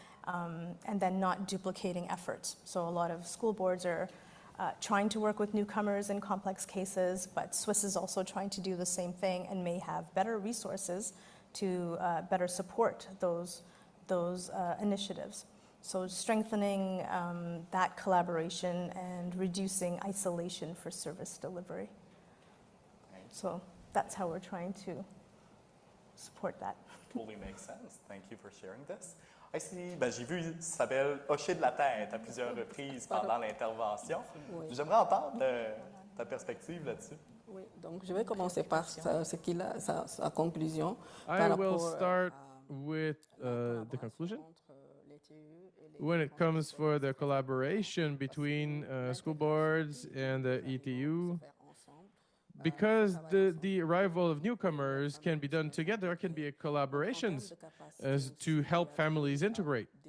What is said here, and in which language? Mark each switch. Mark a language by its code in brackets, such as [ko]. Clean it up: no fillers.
[en] And then not duplicating efforts. So a lot of school boards are trying to work with newcomers in complex cases, but SWIS is also trying to do the same thing and may have better resources to better support those initiatives. So strengthening that collaboration and reducing isolation for service delivery. So that's how we're trying to support that. Totally makes sense. Thank you for sharing this. [fr] J'ai vu Isabelle hocher de la tête à plusieurs reprises pendant l'intervention. Oui. J'aimerais entendre ta perspective là-dessus. Oui, donc je vais commencer par sa conclusion. [en] I will start with the conclusion. When it comes for the collaboration between school boards and the ETU, because the arrival of newcomers can be done together, can be a collaborations to help families integrate.